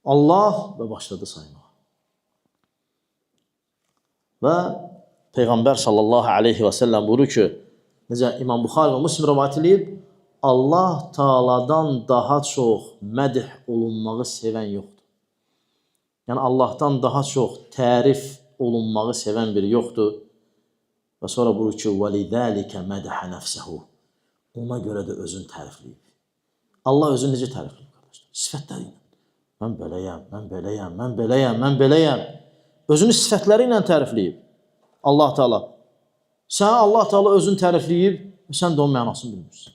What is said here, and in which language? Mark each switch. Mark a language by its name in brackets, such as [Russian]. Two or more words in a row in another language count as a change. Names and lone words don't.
[Azerbaijani] Allah və başladı saymağa. Və Peyğəmbər [Arabic] صلى الله عليه وسلم [Azerbaijani] buyurur ki, necə İmam Buxari və Müslim rivayət edib, Allah Taala'dan daha çox mədh olunmağı sevən yoxdur. Yəni Allahdan daha çox tərif olunmağı sevən biri yoxdur. Və sonra buyurur ki, [Arabic] وَلِذَٰلِكَ مَدَحَ نَفْسَهُ. [Azerbaijani] Ona görə də özünü tərifləyib. Allah özünü necə tərifləyib, qardaşlar? Sifətləri ilə. Mən beləyəm, mən beləyəm, mən beləyəm, mən beləyəm. Özünü sifətləri ilə tərifləyib. Allah Teala. Sən Allah Teala özünü tərifləyib, sən də onun mənasını bilmirsən.